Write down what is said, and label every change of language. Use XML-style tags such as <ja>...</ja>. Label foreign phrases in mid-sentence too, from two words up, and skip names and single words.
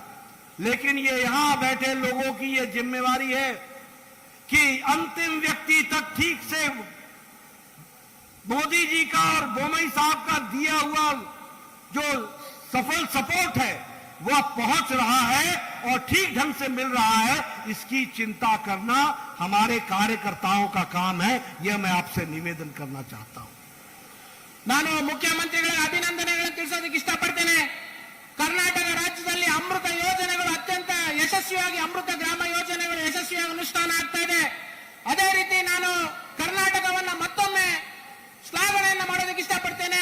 <hi>लेकिन ये यहां बैठे लोगों की ये जिम्मेवारी है कि अंतिम व्यक्ति तक ठीक से मोदी जी का और बोमई साहब का दिया हुआ जो सफल सपोर्ट है वह पहुंच रहा है और ठीक ढंग से मिल रहा है, इसकी चिंता करना हमारे कार्यकर्ताओं का काम है। यह मैं आपसे निवेदन करना चाहता हूं।</hi> <kn>ನಾನು ಮುಖ್ಯಮಂತ್ರಿಗಳಿಗೆ ಅಭಿನಂದನೆಗಳನ್ನು ತಿಳಿಸೋದಕ್ಕೆ ಇಷ್ಟಪಡ್ತೇನೆ. ಕರ್ನಾಟಕ ರಾಜ್ಯದಲ್ಲಿ ಅಮೃತ ಯೋಜನೆಗಳು ಅತ್ಯಂತ ಯಶಸ್ವಿಯಾಗಿ ಅಮೃತ ಗ್ರಾಮ ಯೋಜನೆಗಳು ಯಶಸ್ವಿಯಾಗಿ ಅನುಷ್ಠಾನ ಆಗ್ತಾ ಇದೆ. ಅದೇ ರೀತಿ ನಾನು ಕರ್ನಾಟಕವನ್ನ ಮತ್ತೊಮ್ಮೆ ಶ್ಲಾಘನೆಯನ್ನ ಮಾಡೋದಕ್ಕೆ ಇಷ್ಟಪಡ್ತೇನೆ.</kn>